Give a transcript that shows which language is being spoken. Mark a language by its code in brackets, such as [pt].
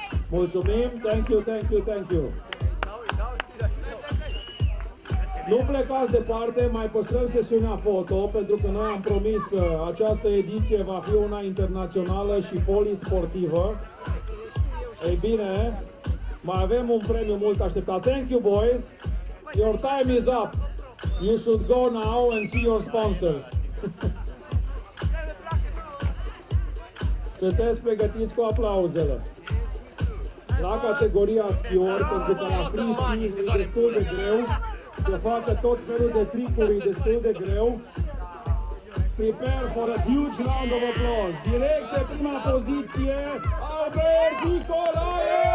[ro] Mulțumim, [en] thank you, thank you, thank you. [ro] Nu plecați departe, mai păstrăm sesiunea foto, pentru că noi am promis această ediție va fi una internațională și polisportivă. Ei bine, mai avem un premiu mult așteptat. [en] Thank you, boys. Your time is up. You should go now and see your sponsors. [ro] Sunteți pregătiți cu aplauzele. La categoria skiori, pentru că la freestyle e destul de greu, se facă tot felul de tricuri, e destul de greu. [en] Prepare for a huge round of applause. [ro] Direct de prima poziție, Albert Nicolae!